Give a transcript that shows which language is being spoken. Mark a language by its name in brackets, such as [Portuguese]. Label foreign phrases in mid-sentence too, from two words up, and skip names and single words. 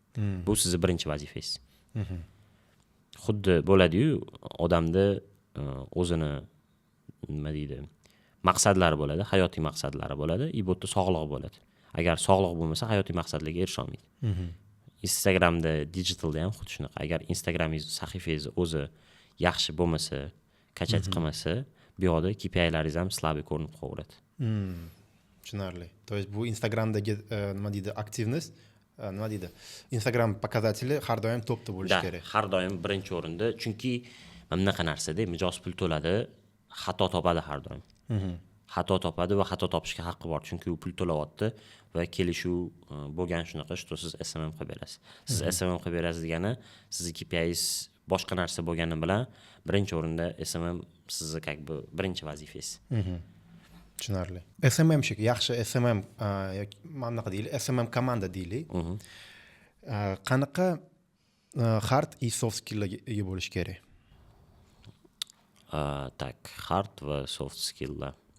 [Uzbek] Bu sizni birinchi vazifangiz. Xuddi bo'ladi-yu, odamda o'zini nima deydi, maqsadlari bo'ladi, hayotiy maqsadlari bo'ladi, bu yerda sog'liq bo'ladi. Agar sog'liq bo'lmasa, hayotiy maqsadlarga erisha olmaydi. Instagramda, digitalda ham xuddi shunaqa. Agar Instagramingiz, sahifangiz o'zi yaxshi bo'lmasa, kachat qilmasa, bu yoqda KPIlaringiz ham slabiy ko'rinib qolaveradi. Tushunarli. [Russian] То есть [Uzbek] bu Instagramdagi nima deydi, aktivnost, nima deydi, Instagram показатели har doim topda bo'lishi kerak. Har doim birinchi o'rinda, chunki mana bunaqa narsada mijoz pul to'ladi, xato topadi har doim. Xato topadi va xato topishga haqqi bor, chunki u pul to'layapti va kelishuv bo'lgan shunaqa, что siz SMM qilib berasiz. Siz SMM qilib berasiz degani, sizni KPIs boshqa narsa bo'lgani bilan birinchi o'rinda SMM sizni [Russian] как бы [Uzbek] birinchi vazifangiz. Tushunarli. SMMshik, yaxshi SMM yoki mana bunaqa deylik, SMM komanda deylik. Qanaqa hard и [English] soft skilllarga [Uzbek] ega bo'lish kerak? Tak, hard va [English] soft skilllar.